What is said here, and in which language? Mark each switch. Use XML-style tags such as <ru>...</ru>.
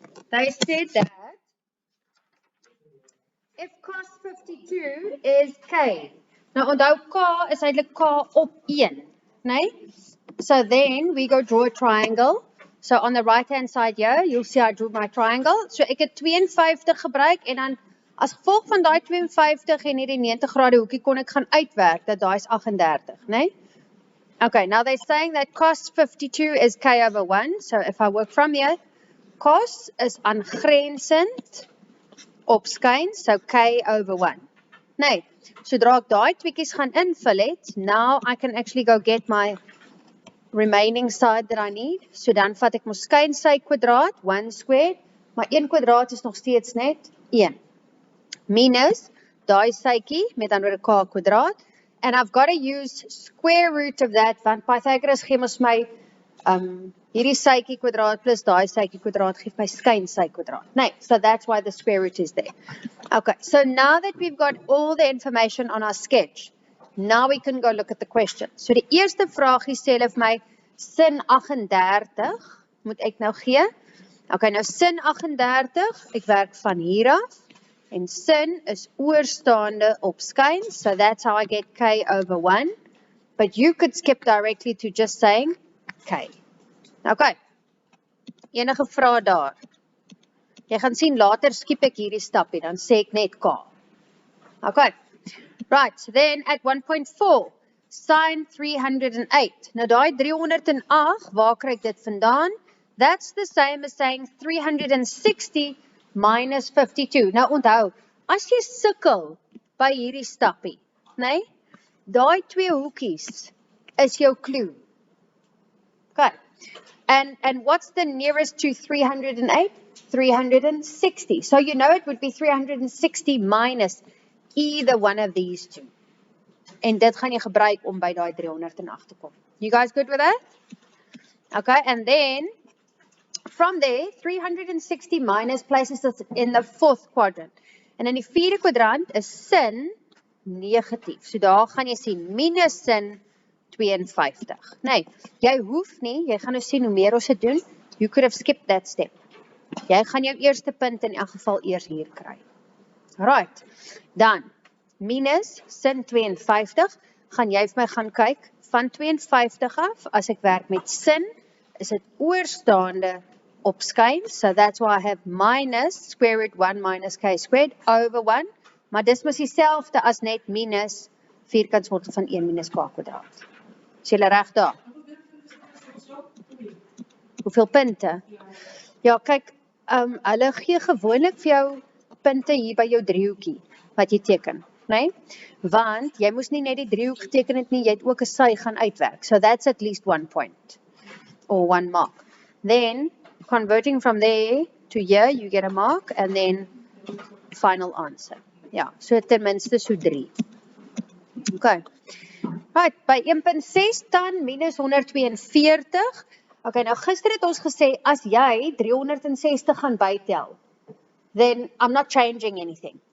<en>They said that if cos 52 is K.</en> <af>Nou onthou K is eintlik K op 1, nee?</af> <en>So then we go draw a triangle. So on the right hand side here, you'll see I drew my triangle.</en> <af>So ek het 52 gebruik en dan as gevolg van daai 52 en hierdie 90 grade hoekie kon ek gaan uitwerk dat daai is 38, nee?</af> <en>Okay, now they're saying that cos 52 is K over 1. So if I work from here, cos is</en> <af>aangrensend op skyn,</af> <en>so K over 1.</en> <af>Nee, sodra ek daai tweekies gaan invul het,</af> <en>now I can actually go get my remaining side that I need.</en> <af>So dan vat ek my skyn sy kwadraat, 1 squared, maar 1 kwadraat is nog steeds net 1. Minus daai sytjie met anderwoorde K kwadraat.</af> <en>And I've got to use square root of that,</en> <af>want Pythagoras gee ons my hierdie sytjie kwadraat plus daai sytjie kwadraat gee my skyn sy kwadraat.</af> <en>Nee, so that's why the square root is there. Okay, so now that we've got all the information on our sketch, now we can go look at the question.</en> <af>So die eerste vraagie sê hulle vir my sin 38 moet ek nou gee. Okay, nou sin 38, ek werk van hier af. En sin is oorstaande op skyn,</af> <en>so that's how I get K over 1. But you could skip directly to just saying K.</en> <af>Okay, enige vrae daar? Jy gaan sien later skiep ek hierdie stapie, dan sê ek net K.</af> <en>Okay, right, so then at 1.4, sin 308.</en> <af>Nou daai 308, waar kry ek dit vandaan?</af> <en>That's the same as saying 360 minus 52.</en> <af>Nou onthou, as jy sukkel by hierdie stappie, nee, daai twee hoekies is jou clue. Okay.</af> <en>And what's the nearest to 308? 360. So you know it would be 360 minus either one of these two.</en> <af>En dit gaan jy gebruik om by daai 308 te kom.</af> <en>You guys good with that? Okay, and then from there, 360 minus places us in the 4th quadrant.</en> <af>En in die 4de kwadrant is sin negatief. So daar gaan jy sien minus sin 52. Nee, jy hoef nie, jy gaan nou sien hoe meer ons dit doen.</af> <en>You could have skipped that step.</en> <af>Jy gaan jou eerste punt in elk geval eers hier kry. Right, dan minus sin 52, gaan jy vir my gaan kyk, van 52 af, as ek werk met sin, is dit oorstaande op skyn,</af> <en>so that's why I have minus square root 1 minus K squared over 1,</en> <af>maar dis mos dieselfde as net minus vierkantswortel van 1 minus K kwadraat. Is julle reg daar? Hoeveel punte? Ja, kyk, hulle gee gewoonlik vir jou punte hier by jou driehoekie, wat jy teken, nee? Want jy moes nie net die driehoek geteken het nie, jy het ook 'n sy gaan uitwerk,</af> <en>so that's at least 1 point, or 1 mark. Then, converting from there to here, you get a mark, and then final answer.</en> <af>Ja, so ten minste so 3. Okay. Right, by 1.6 dan minus 142. Okay, nou gister het ons gesê, as jy 360 gaan bytel,</af> <en>then I'm not changing anything.</en>